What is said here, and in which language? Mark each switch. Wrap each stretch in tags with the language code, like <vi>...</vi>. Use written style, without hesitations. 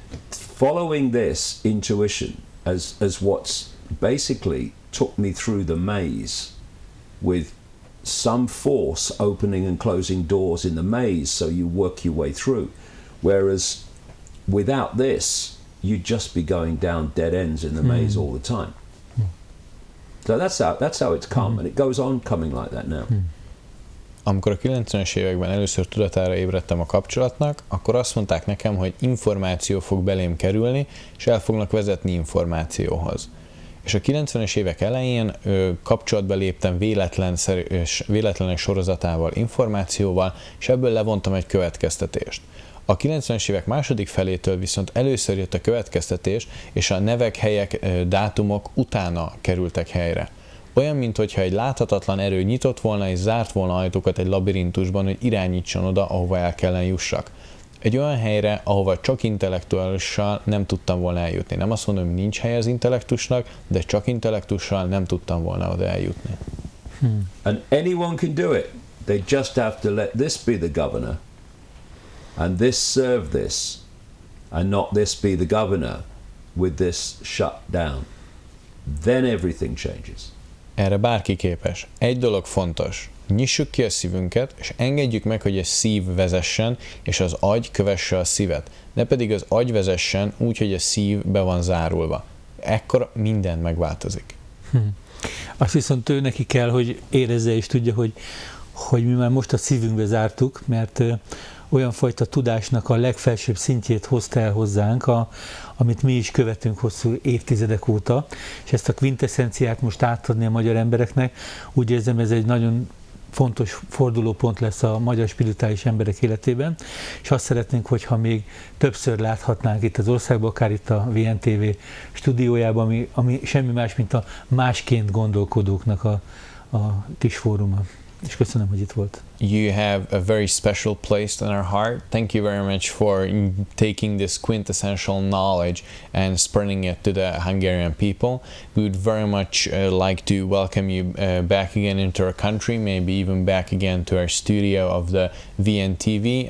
<en>Following this intuition as what's basically took me through the maze, with some force opening and closing doors in the maze so you work your way through. Whereas without this, you'd just be going down dead ends in the maze all the time. So that's how it's come, and it goes on coming like that now.</en> <hu>Amikor a 90-es években először tudatára ébredtem a kapcsolatnak, akkor azt mondták nekem, hogy információ fog belém kerülni, és el fognak vezetni információhoz. És a 90-es évek elején kapcsolatba léptem véletlenek sorozatával, információval, és ebből levontam egy következtetést. A 90-es évek második felétől viszont először jött a következtetés, és a nevek, helyek, dátumok utána kerültek helyre. Olyan, mintha egy láthatatlan erő nyitott volna és zárt volna ajtókat egy labirintusban, hogy irányítson oda, ahova el kellene jussak. Egy olyan helyre, ahova csak intellektuálisan nem tudtam volna eljutni. Nem azt mondom, hogy nincs hely az intellektusnak, de csak intellektussal nem tudtam volna oda eljutni.</hu> <en>And anyone can do it. They just have to let this be the governor, and this serve this, and not this be the governor with this shut down. Then everything changes.</en> <hu>Erre bárki képes. Egy dolog fontos. Nyissuk ki a szívünket, és engedjük meg, hogy a szív vezessen, és az agy kövesse a szívet. Ne pedig az agy vezessen úgy, hogy a szív be van zárulva. Ekkor minden megváltozik. Azt viszont ő neki kell, hogy érezze és tudja, hogy mi már most a szívünkbe zártuk, mert olyan fajta tudásnak a legfelsőbb szintjét hozta el hozzánk, amit mi is követünk hosszú évtizedek óta, és ezt a kvintesszenciát most átadni a magyar embereknek, úgy érzem, ez egy nagyon fontos fordulópont lesz a magyar spirituális emberek életében, és azt szeretnénk, hogyha még többször láthatnánk itt az országban, akár itt a VNTV stúdiójában, ami semmi más, mint a másként gondolkodóknak a kis fóruma. És köszönöm, hogy itt volt.</hu> <en>You have a very special place in our heart. Thank you very much for taking this quintessential knowledge and spreading it to the Hungarian people. We would very much like to welcome you back again into our country, maybe even back again to our studio of the VNTV.</en>